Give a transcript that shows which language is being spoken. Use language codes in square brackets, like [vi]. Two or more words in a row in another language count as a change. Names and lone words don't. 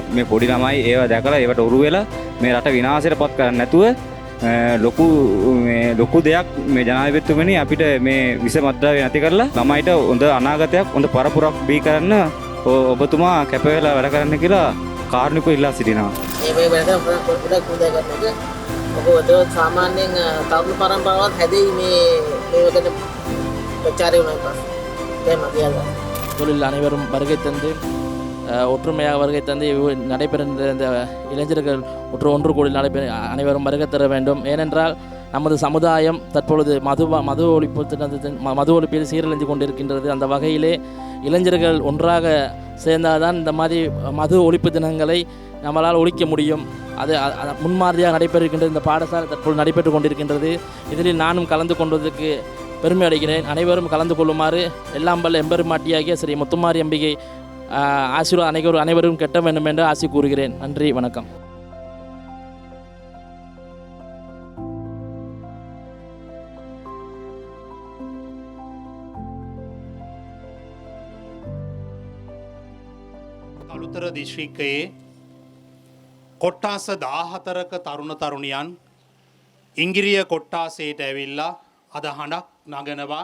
[si] මේ පොඩි ළමයි ඒව දැකලා ඒවට උරු වෙලා මේ රට විනාශයටපත් කරන්නේ නැතුව ලොකු දෙයක් මේ ජනාධිපතිතුමනි අපිට මේ විසමද්‍රව්‍ය නැති කරලා ළමයිට හොඳ අනාගතයක් හොඳ පරපුරක් බිහි කරන්න ඔබතුමා කැප වෙලා වැඩ කරන්න කියලා කාරුණිකව ඉල්ලා සිටිනවා. මේ වැඩ පොඩක් හොඳයි කරන එක. ඔබ සාමාන්‍යයෙන් තරුණ පරම්පරාවත් හැදෙයි මේකට பிரச்சாரம் [ta] தொழில் அனைவரும் வருகை தந்து ஒற்றுமையாக வருகை தந்து நடைபெறுகின்ற இந்த இளைஞர்கள் ஒன்று கூடி நடைபெற அனைவரும் வருகை தர வேண்டும். ஏனென்றால் நமது சமுதாயம் தற்பொழுது மது ஒழிப்பில் சீரழிந்து கொண்டிருக்கின்றது. அந்த வகையிலே இளைஞர்கள் ஒன்றாக சேர்ந்தால்தான் இந்த மாதிரி மது ஒழிப்பு தினங்களை நம்மளால் ஒழிக்க முடியும். அது முன்மாதிரியாக நடைபெறுகின்ற இந்த பாடசாலை தற்போது நடைபெற்று கொண்டிருக்கின்றது. இதில் நானும் கலந்து கொண்டதற்கு பெருமை அடைகிறேன். அனைவரும் கலந்து கொள்ளுமாறு எல்லாம் வல்ல எம்பெருமாட்டியாகிய ஸ்ரீ முத்துமாரி அம்பிகை ஆசீர்வாதம் அனைவரும் கெட்ட வேண்டும் என்று ஆசி கூறுகிறேன். நன்றி, வணக்கம். [si] කළුතර දිස්ත්‍රික්කයේ කොට්ටාස 14ක තරුණ තරුණියන් ඉංගිරිය කොට්ටාසයට ඇවිල්ලා අද හඬක් නගනවා.